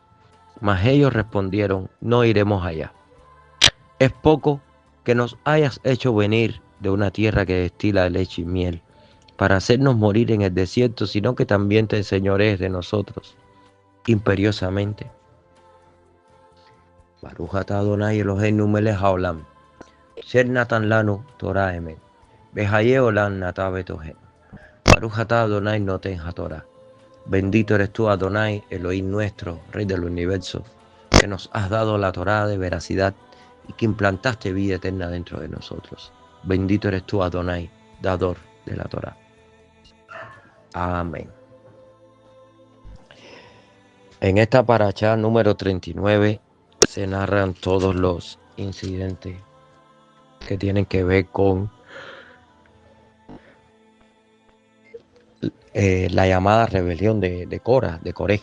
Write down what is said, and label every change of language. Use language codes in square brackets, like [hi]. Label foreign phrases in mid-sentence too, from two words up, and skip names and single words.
[es] Mas ellos respondieron: no iremos allá. Es poco que nos hayas hecho venir de una tierra que destila leche y miel, para hacernos morir en el desierto, sino que también te enseñorees de nosotros imperiosamente. [he] ברוך אתה ה' אלהינו מלך העולם אשר נתן לנו תורת אמת וחיי עולם נטע בתוכנו. ברוך אתה ה' נותן התורה. [es] Bendito eres tú, Adonai, Elohim nuestro, Rey del universo, que nos has dado la Torá de veracidad y que implantaste vida eterna dentro de nosotros. Bendito eres tú, Adonai, dador de la Torá. Amén. En esta paracha número 39 se narran todos los incidentes que tienen que ver con la llamada rebelión de Cora, de Coré.